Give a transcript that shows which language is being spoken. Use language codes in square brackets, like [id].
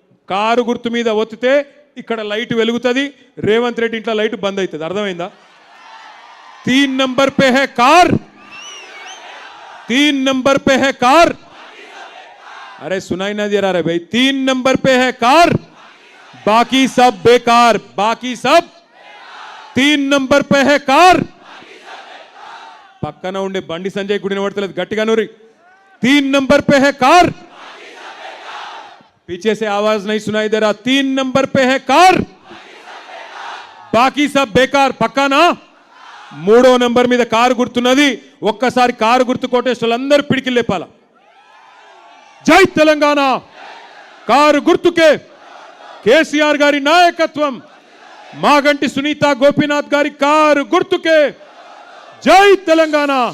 [te] Car గుర్తు మీద ఒత్తితే ఇక్కడ లైట్ వెలుగుతుంది, రేవంత్ రెడ్డి ఇంట్లో లైట్ బంద్ అవుతుంది. అర్థమైందా? [hi] 3 नंबर पे है कार, 3 नंबर पे है कार. अरे सुनाई ना दे रहा है भाई? 3 नंबर पे है कार, बाकी सब बेकार, बाकी सब 3 नंबर पे है कार, [te] పక్కన ఉండే బండి సంజయ్ కూడా వినబడతలేదు, గట్టిగా నూరి. [hi] 3 नंबर पे है कार, पीछे से आवाज नहीं सुनाई दे रहा. 3 नंबर पे है कार, బాకీ సబ్ బేకార్. [te] పక్కానా? 3వ నంబర్ మీద కారు గుర్తున్నది. ఒక్కసారి కారు గుర్తు కోటేశ్వరులందరూ పిడికిలు లేపాల. జై తెలంగాణ. కారు గుర్తుకే కేసీఆర్ గారి నాయకత్వం, మాగంటి సునీత గోపీనాథ్ గారి కారు గుర్తుకే. జై తెలంగాణ.